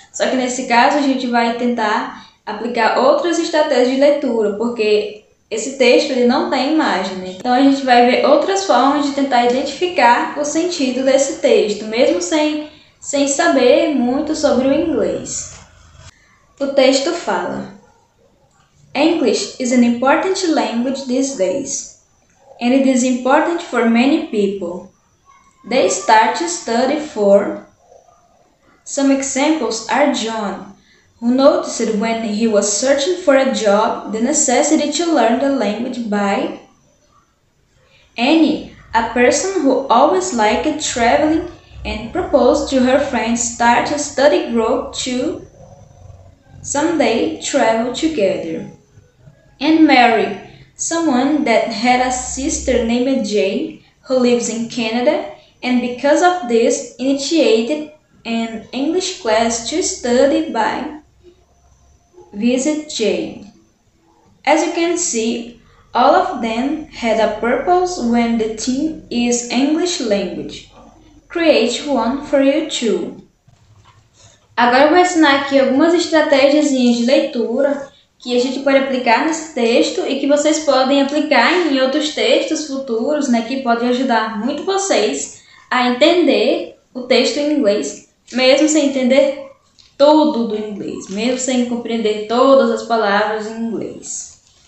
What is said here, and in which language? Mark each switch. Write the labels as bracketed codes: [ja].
[pt] Só que nesse caso a gente vai tentar aplicar outras estratégias de leitura, porque esse texto ele não tem imagem, né? Então a gente vai ver outras formas de tentar identificar o sentido desse texto, mesmo sem saber muito sobre o inglês. O texto fala: [en] English is an important language these days, and it is important for many people. They start to study for. Some examples are John, who noticed when he was searching for a job the necessity to learn the language by. Annie, a person who always liked traveling and proposed to her friends start to study abroad to someday travel together. And Mary, someone that had a sister named Jane who lives in Canada and because of this initiated an English class to study by Visit Jane. As you can see, all of them had a purpose when the theme is English language. Create one for you too. [pt] Agora eu vou ensinar aqui algumas estratégias de leitura que a gente pode aplicar nesse texto e que vocês podem aplicar em outros textos futuros, né, que podem ajudar muito vocês a entender o texto em inglês, mesmo sem entender tudo do inglês, mesmo sem compreender todas as palavras em inglês.